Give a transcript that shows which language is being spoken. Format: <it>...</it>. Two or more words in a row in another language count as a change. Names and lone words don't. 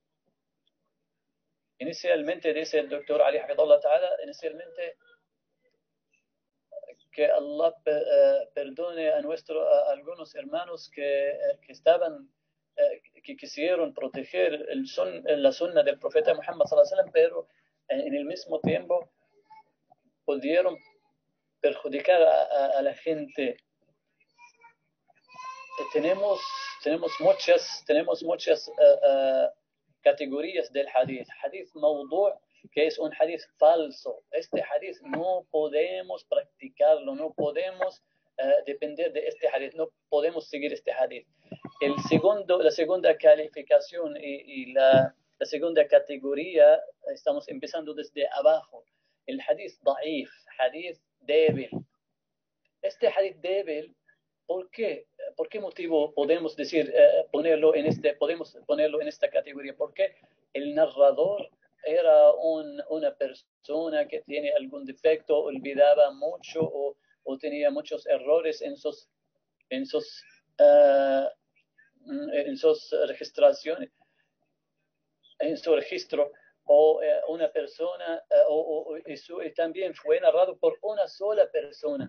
<es>Inicialmente, dice el doctor Ali</es> <ar>حفظه الله تعالى,</ar> <es>que Allah perdone a algunos hermanos que quisieron proteger la sunna del profeta Muhammad</es> <ar>صلى الله عليه وسلم,</ar> <es>pero en el mismo tiempo pudieron perjudicar a la gente. Tenemos muchas categorías del hadith.</es> <ar>حديث موضوع',</ar> <es>que es un hadith falso. Este hadith no podemos practicarlo, no podemos depender de este hadith, no podemos seguir este hadith. La segunda calificación y la segunda categoría, estamos empezando desde abajo. El</es> <ar>حديث ضعيف,</ar> <es>hadith débil. Este hadith débil, ¿por qué? ¿Por qué motivo podemos decir, podemos ponerlo en esta categoría? Porque el narrador era una persona que tiene algún defecto, olvidaba mucho o tenía muchos errores en sus registraciones, en su registro, o una persona, y también fue narrado por una sola persona.</es>